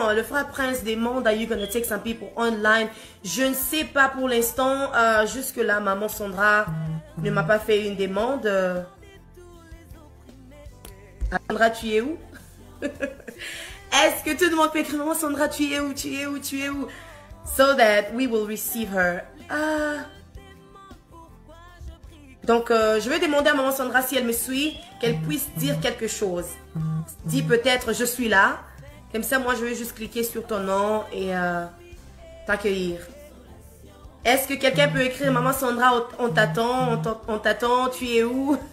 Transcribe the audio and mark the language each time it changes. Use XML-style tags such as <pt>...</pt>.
<fr>Le frère Prince demande,</fr> <en>are you gonna take some people online?</en> <fr>Je ne sais pas pour l'instant. Jusque-là, Maman Sandra ne m'a pas fait une demande. Sandra, tu es où? Est-ce que tout le monde peut écrire, Maman Sandra, tu es où? Tu es où? Tu es où?</fr> <en>So that we will receive her.</en> <fr>Donc, je vais demander à Maman Sandra si elle me suit, qu'elle puisse dire quelque chose. Dis peut-être, je suis là. Comme ça, moi, je vais juste cliquer sur ton nom et t'accueillir. Est-ce que quelqu'un peut écrire, Maman Sandra, on t'attend, tu es où?</fr>